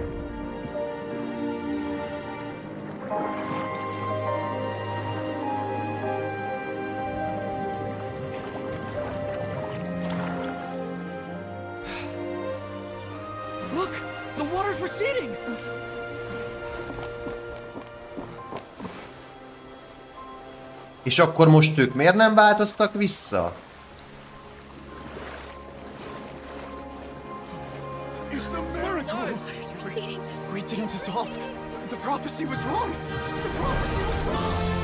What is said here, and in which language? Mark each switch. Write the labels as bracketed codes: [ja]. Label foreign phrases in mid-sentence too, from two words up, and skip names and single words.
[en] Look! The water's receding! [hu] És akkor most ők miért nem változtak vissza? [en] It's a miracle! We didn't dissolve. The prophecy was wrong. The prophecy was wrong.